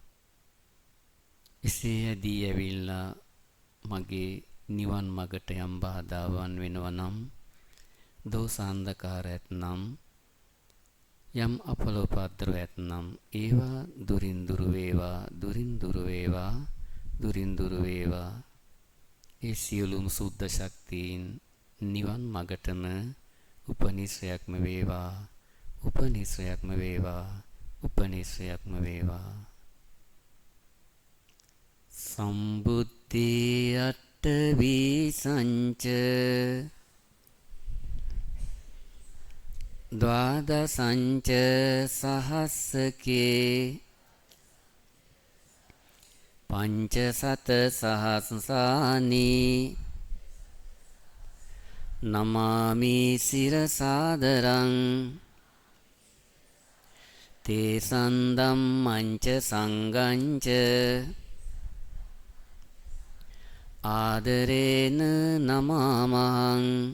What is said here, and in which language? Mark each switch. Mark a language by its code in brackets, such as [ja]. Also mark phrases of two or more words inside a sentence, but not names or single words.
[si] එසේ ඇදී ඇවිල්ලා මගේ නිවන් මගට යම් බාධාවන් වෙනවා නම් දෝසාන්ධකාර ඇතනම් යම් අපලෝපද්‍ර ඇතනම් ඒවා දුරින් දුර වේවා දුරින් දුර වේවා දුරින් දුර වේවා ඒ සියලුම සුද්ධ ශක්තියින් නිවන් මගටම උපනිශ්‍රයක්ම වේවා උපනිශ්‍රයක්ම වේවා උපනිශ්‍රයක්ම වේවා [pi] සම්බුද්ධි අට්ඨවි සංච ද්වාදසංච සහස්සකේ පංචසත සහස්සානි නමාමි සිරසාදරං තේ සන්දම්මංච සංගංච ආදරේන නමාමහං